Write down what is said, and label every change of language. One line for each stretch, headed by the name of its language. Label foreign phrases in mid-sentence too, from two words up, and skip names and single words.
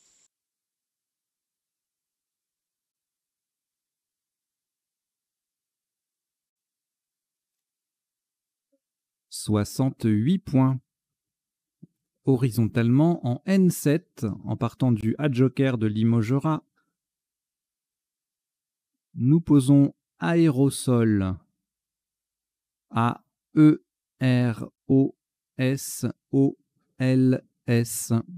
French: « 68 points. Horizontalement en N7, en partant du A-Joker de Limogerat, nous posons aérosol. A-E-R-O-S-O-L-S.